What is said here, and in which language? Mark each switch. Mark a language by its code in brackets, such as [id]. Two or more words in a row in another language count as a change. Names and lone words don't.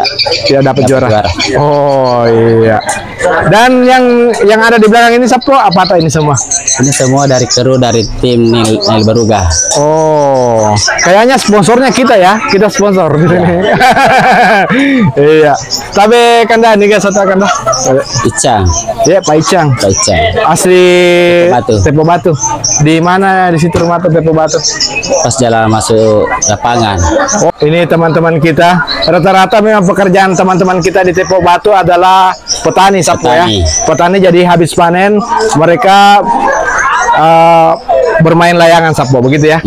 [id] Dapat juara. Oh iya. Dan yang ada di belakang ini Sapo apa ini semua? Ini semua dari kru dari tim Nail Baruga. Oh, kayaknya sponsornya kita ya, kita sponsor di sini. Iya. Tapi kanda nih guys, satu kanda. Icang. Iya, Pak Icang. Pak Icang. Asli Batu. Tepo Batu. Di mana di situ rumah Tepo Batu? Pas jalan masuk lapangan. Oh, ini teman-teman kita. Rata-rata memang pekerjaan teman-teman kita di Tepo Batu adalah petani Sapo ya. Petani, jadi habis panen mereka bermain layangan Sapo begitu ya?